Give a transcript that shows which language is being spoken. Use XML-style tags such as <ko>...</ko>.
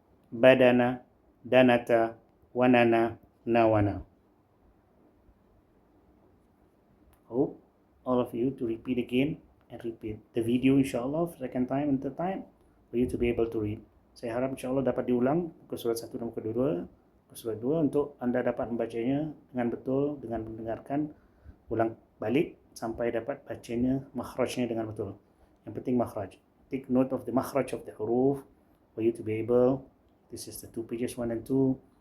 <ar>Badana, danata, wanana, nawana.</ar> <en>Hope all of you to repeat again and repeat the video inshallah second time and third time for you to be able to read.</en> <ms>Saya harap insyaAllah dapat diulang muka surat 1 dan muka 2, muka surat 2 untuk anda dapat membacanya dengan betul, dengan mendengarkan, ulang balik sampai dapat bacanya, makhrajnya dengan betul. Yang penting makhraj.</ms> <en>Take note of the makhraj of the huruf for you to be able. This is the 2 pages 1 and 2.</en>